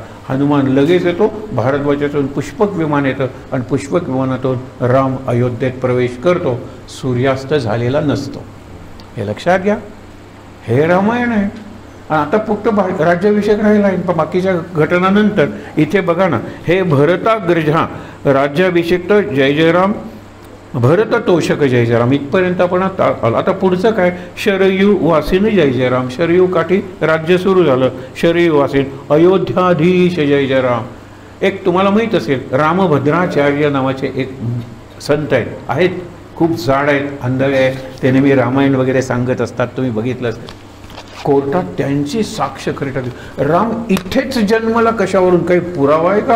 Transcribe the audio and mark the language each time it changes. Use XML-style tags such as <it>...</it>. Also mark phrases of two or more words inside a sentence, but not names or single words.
<mr>हनुमान लगेच येतो, भारद्वाजातून पुष्पक विमान येतं आणि पुष्पक विमानातून राम अयोध्येत प्रवेश करतो. सूर्यास्त झालेला नसतो, हे लक्षात घ्या. हे रामायण आहे. आणि आता फक्त राज्याभिषेक राहिला आहे, पण बाकीच्या घटनानंतर इथे बघा ना, हे भरताग्रजा राज्याभिषेक तर जय जय राम, भरत तोषक जय जय राम इथपर्यंत आपण आता पुढचं काय, शरयू वासीन जय जय राम, शरयू काठी राज्य सुरू झालं, शरयू वासीन अयोध्याधीश जय जय राम. एक तुम्हाला माहीत असेल रामभद्राचार्य नावाचे एक संत आहेत, खूप जाड आहेत, आंधळे आहेत, ते नेहमी रामायण वगैरे सांगत असतात, तुम्ही बघितलं असेल. कोर्टात त्यांची साक्ष खरी ठरली, राम इथेच जन्मला कशावरून, काही पुरावा आहे का.</mr>